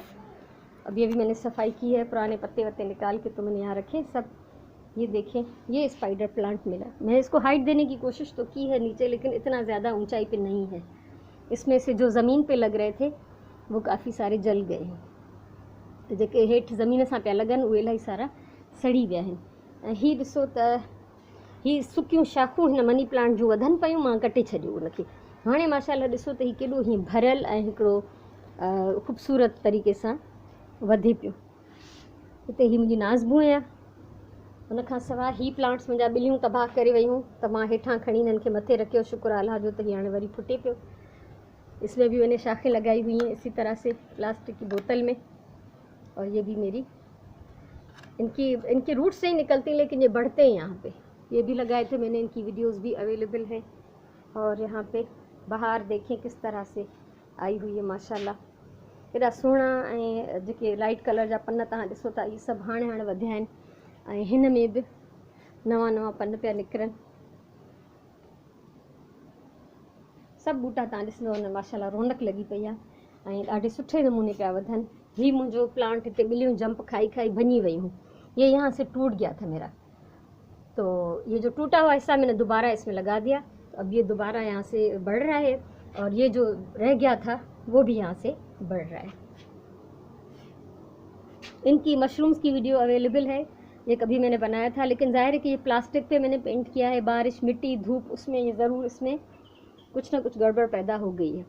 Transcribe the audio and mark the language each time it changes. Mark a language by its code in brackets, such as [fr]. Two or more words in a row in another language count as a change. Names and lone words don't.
[ur] اب یہ بھی میں نے صفائی کی ہے، پرانے پتے وتے نکال کے تو میں نے یہاں رکھے سب. یہ دیکھیں، یہ [en] spider plant [ur] ملا، میں اس کو ہائٹ دینے کی کوشش تو کی ہے نیچے، لیکن اتنا زیادہ اونچائی پہ نہیں ہے. اس میں سے جو زمین پہ لگ رہے تھے وہ کافی سارے جل گئے ہیں, [sd] तो जेके हेठि ज़मीन सां पिया लॻनि उहे इलाही सारा सड़ी विया आहिनि। ऐं हीअ ॾिसो त ही सुकियूं शाखूं हिन [en] money plant [sd] जूं वधनि पियूं, मां कटे छॾियो उनखे। हाणे माशाल्लाह ॾिसो त हीउ केॾो हीअं भरियल ऐं हिकिड़ो ख़ूबसूरत तरीक़े सां वधे पियो। हिते ही मुंहिंजी नाज़बू आहे, उनखां सवाइ ही प्लांट्स मुंहिंजा ॿिलियूं तबाह करे वियूं त मां हेठां खणी इन्हनि खे मथे रखियो, शुक्र अल्लाह जो त हीअ हाणे वरी फुटे पियो। [ur] اس میں بھی میں نے شاخیں لگائی ہوئی ہیں اسی طرح سے پلاسٹک کی بوتل میں. اور یہ بھی میری ان کی روٹس نہیں نکلتی لیکن یہ بڑھتے ہیں یہاں پہ. یہ بھی لگائے تھے میں نے، ان کی ویڈیوز بھی اویلیبل ہیں. اور یہاں پہ باہر دیکھیں کس طرح سے آئی ہوئی ہے ماشاءاللہ, [sd] एॾा सुहिणा ऐं जेके [en] light colour [sd] जा पन तव्हां ॾिसो था, इहे सभु हाणे वधिया आहिनि। ऐं हिन में बि नवां नवां पन पिया निकिरनि। सभु बूटा तव्हां ॾिसंदव न माशाल्लाह रौनक लॻी पई आहे ऐं ॾाढे सुठे नमूने पिया वधनि। हीउ मुंहिंजो प्लांट हिते ॿिलियूं जंप खाई खाई भञी वियूं, [ur] یہ یہاں سے ٹوٹ گیا تھا میرا، تو یہ جو ٹوٹا ہوا حصہ میں نے دوبارہ اس میں لگا دیا. تو اب یہ دوبارہ یہاں سے بڑھ رہا ہے اور یہ جو رہ گیا تھا وہ بھی یہاں سے بڑھ رہا ہے. ان کی مشرومز کی [en] video available [ur] ہے، یہ کبھی میں نے بنایا تھا، لیکن ظاہر ہے کہ یہ پلاسٹک پہ میں نے پینٹ کیا ہے، بارش مٹی دھوپ اس میں یہ ضرور اس میں کچھ نہ کچھ گڑبڑ پیدا ہو گئی ہے.